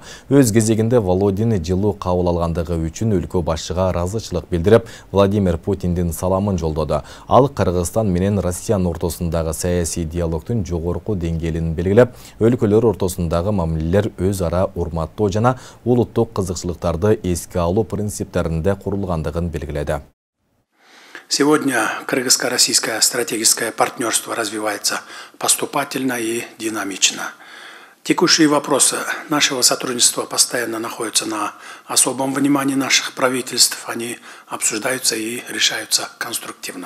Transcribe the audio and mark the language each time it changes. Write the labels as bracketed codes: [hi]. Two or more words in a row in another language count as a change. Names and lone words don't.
[ky] Өз кезегинде Володин жылуу кабыл алган үчүн өлкө башчыга ыраазычылык билдирип, Владимир Путиндин саламын жолдоду. Ал Кыргызстан менен Россиянын ортосундагы саясий диалогдун жогорку деңгээлин белгилеп, өлкөлөр ортосундагы мамилелер өз ара урматтоо жана улуттук кызыкчылыктарды эске алуу принциптеринде курулгандыгын белгиледи. [ru] Сегодня кыргызско-российское стратегическое партнерство развивается поступательно и динамично. Текущие вопросы нашего сотрудничества постоянно находятся на особом внимании наших правительств. Они обсуждаются и решаются конструктивно.